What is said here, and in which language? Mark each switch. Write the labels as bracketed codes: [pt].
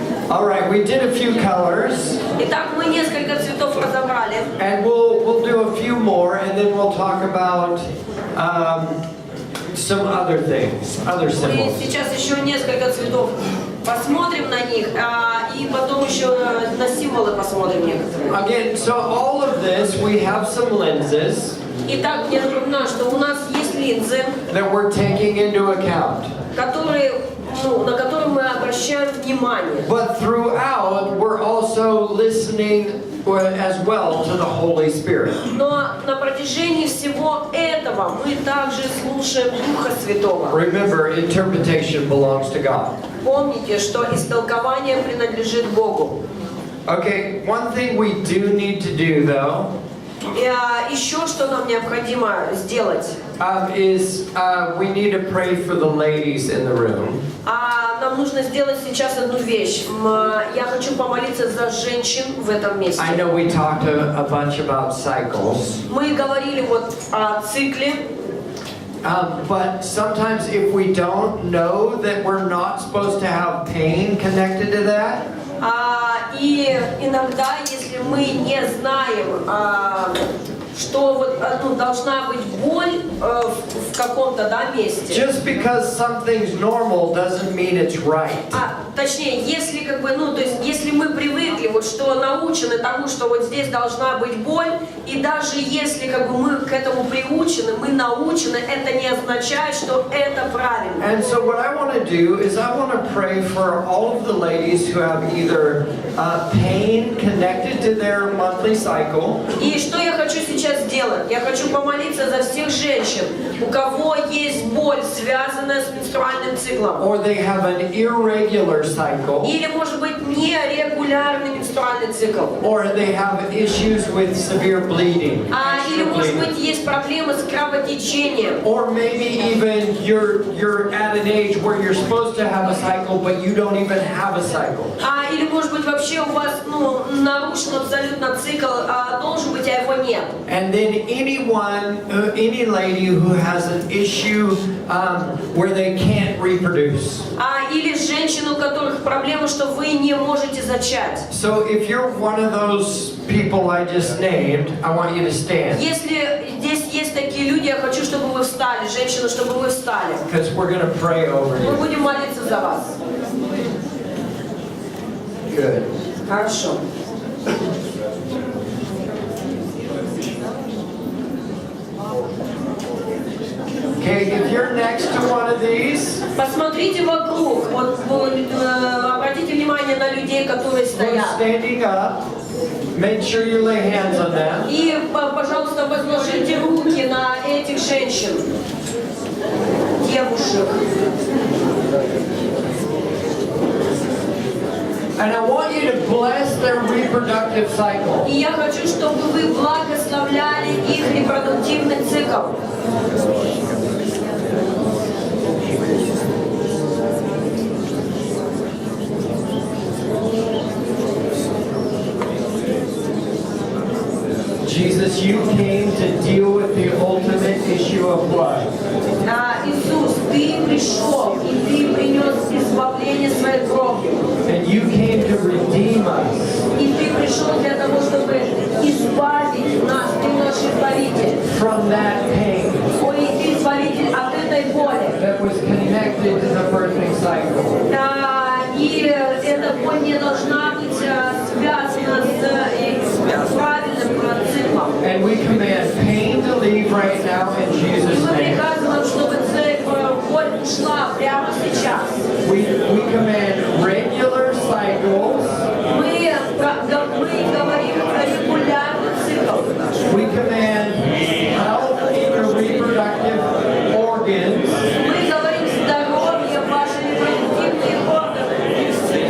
[en] All right, we did a few colors. [ru] Итак, мы несколько цветов разобрали. [en] And we'll do a few more, and then we'll talk about some other things, other [ru] Мы [en] symbols. [ru] сейчас еще несколько цветов посмотрим на них, и потом еще на символы посмотрим некоторые. [en] Again, so all of this, we have some lenses [ru] Итак, я напоминаю, что у нас есть линзы, [en] that we're taking into account. [ru] на которые мы обращаем внимание. [en] But throughout, we're also listening as well to the Holy Spirit. [ru] Но на протяжении всего этого мы также слушаем Духа Святого. [en] Remember, interpretation belongs to God. [ru] Помните, что истолкование принадлежит Богу. [en] Okay, one thing we do need to do, though, [ru] Еще что нам необходимо сделать? [en] is we need to pray for the ladies in the room. [ru] Нам нужно сделать сейчас одну вещь. Я хочу помолиться за женщин в этом месте. [en] I know we talked a bunch about cycles. [ru] Мы говорили вот о цикле. [en] But sometimes if we don't know that we're not supposed to have pain connected to that, [ru] И иногда, если мы не знаем, что вот, должна быть боль в каком-то месте. [en] just because something's normal doesn't mean it's right. [ru] Точнее, если то есть, если мы привыкли, вот что научены тому, что вот здесь должна быть боль, и даже если мы к этому приучены, мы научены, это не означает, что это правильно. [en] And so what I want to do is I want to pray for all of the ladies who have either pain connected to their monthly cycle. [ru] И что я хочу сейчас сделать? Я хочу помолиться за всех женщин, у кого есть боль, связанная с менструальным циклом. [en] Or they have an irregular cycle. [ru] Или, может быть, нерегулярный менструальный цикл. [en] Or they have issues with severe bleeding. [ru] Или, может быть, есть проблемы с кровотечением. [en] Or maybe even you're at an age where you're supposed to have a cycle, but you don't even have a cycle. [ru] Или, может быть, вообще у вас нарушен абсолютно цикл, должен быть, а его нет. [en] And then any lady who has an issue where they can't reproduce. [ru] Или женщин, у которых проблема, что вы не можете зачать. [en] So if you're one of those people I just named, I want you to stand. [ru] Если здесь есть такие люди, я хочу, чтобы вы встали, женщины, чтобы вы встали. [en] Because we're going to pray over [ru] Мы [en] you. [ru] будем молиться за вас. [en] Good. [ru] Хорошо. [en] Okay, if you're next to one of these, [ru] Посмотрите вокруг. Вот, обратите внимание на людей, которые [en] who's [ru] стоят. [en] standing up, make sure you lay hands on them. [ru] И, пожалуйста, возложите руки на этих женщин, девушек. [en] And I want you to bless their reproductive cycle. [ru] И я хочу, чтобы вы благословляли их репродуктивный цикл. [en] Jesus, you came to deal with the ultimate issue of blood. [ru] Иисус, Ты пришел, и Ты принес избавление своей кровью. [en] And you came to redeem us. [ru] И Ты пришел для того, чтобы избавить нас, Ты наш избавитель. [en] From that pain [ru] Ой, Ты избавитель от этой боли. [en] that was connected to the birthing cycle. [ru] И эта боль не должна быть связана с правильным циклом. [en] And we command pain to leave right now in [ru] И [en] Jesus' [ru] мы [en] name. [ru] приказываем, чтобы боль ушла прямо сейчас. [en] We command regular cycles. [ru] Мы говорим про регулярный цикл. [en] We command health in your reproductive organs. [ru] Мы говорим здоровье ваши репродуктивные органы.